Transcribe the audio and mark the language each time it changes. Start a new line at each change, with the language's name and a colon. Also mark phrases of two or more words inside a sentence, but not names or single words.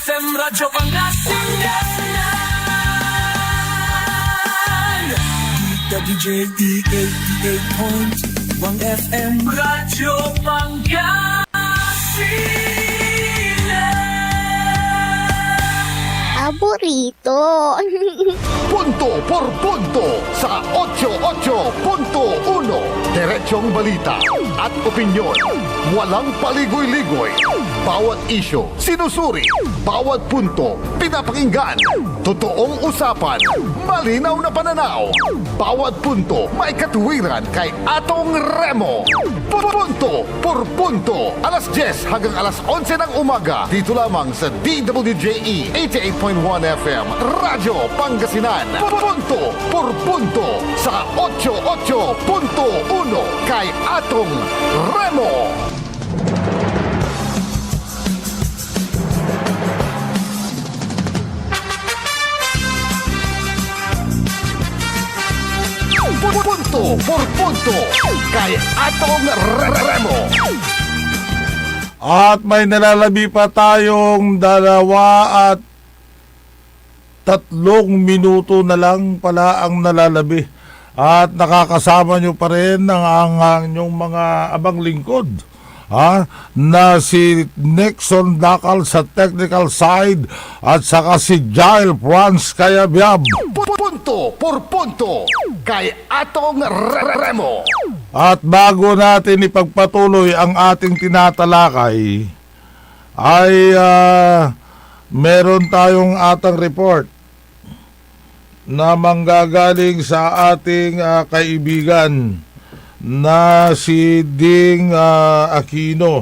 Filipino: Radyo Pangasinan WJE 88.1 FM Radyo Pangasinan. Paborito. Punto por punto sa 88.1. Diretsong balita at opinyon. Walang paligoy-ligoy. Bawat isyo, sinusuri. Bawat punto, pinapakinggan. Totoong usapan, malinaw na pananaw. Bawat punto, may katuwiran kay Atong Remo. Punto por punto. Alas 10 hanggang alas 11 ng umaga. Dito lamang sa DWJE 88.1 FM Radyo Pangasinan. Punto por punto sa 88.1 kay Atong Remo. Punto por punto kay Atong Remo. At may nalalabi pa tayong 2 at 3 minuto na lang pala ang nalalabi. At nakakasama nyo pa rin ang inyong mga abang lingkod. Na si Nixon Dakal sa
English: technical side
Filipino: at saka si Jail Franz Kayabyab. Punto por punto kay Atong Remo. At bago natin ipagpatuloy ang ating tinatalakay, ay meron tayong atang report na manggagaling sa ating kaibigan na si Ding Aquino.